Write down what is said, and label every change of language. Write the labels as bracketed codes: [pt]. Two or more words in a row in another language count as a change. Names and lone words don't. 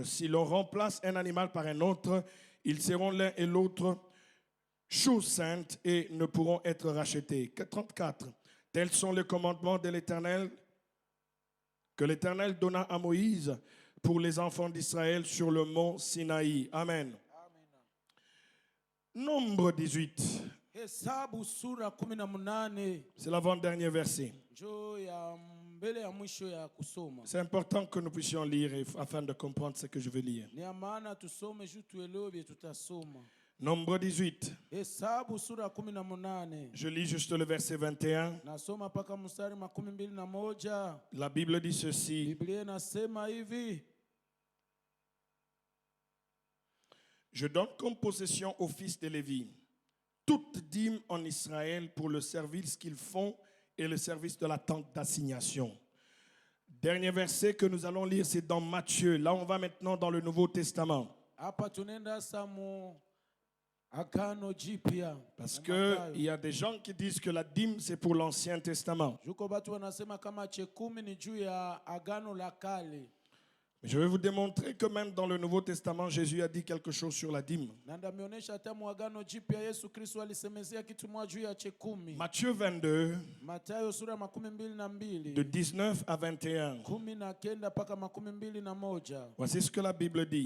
[fr] Si l'on remplace un animal par un autre, ils seront l'un et l'autre choses saintes et ne pourront être rachetés. 34. Tels sont les commandements de l'Éternel que l'Éternel donna à Moïse pour les enfants d'Israël sur le mont Sinaï. Amen. Nombre 18. [sw] Hesabu sura 18. [fr] C'est l'avant-dernier verset. [sw] Njoo ya mbele ya mwisho ya kusoma. [fr] C'est important que nous puissions lire afin de comprendre ce que je veux lire. [sw] Ni ya maana tusome juu tuelewe vile tutasoma. [fr] Nombre 18. [sw] Hesabu sura 18. [fr] Je lis juste le verset 21. [sw] Nasoma paka mstari 21. [fr] La Bible dit ceci. [sw] Biblia inasema hivi. [fr] Je donne comme possession aux fils de Lévi toute dîme en Israël pour le service qu'ils font et le service de la tente d'assignation. Dernier verset que nous allons lire, c'est dans Matthieu. Là, on va maintenant dans le Nouveau Testament. [sw] Hapa tunaenda samu Agano Jipya. [fr] Parce qu'il y a des gens qui disent que la dîme, c'est pour l'Ancien Testament. [sw] Juko batu wanasema kama chekumi ni juu ya Agano la Kale. [fr] Je vais vous démontrer que même dans le Nouveau Testament, Jésus a dit quelque chose sur la dîme. Matthieu 22, de 19 à 21. Voici ce que la Bible dit.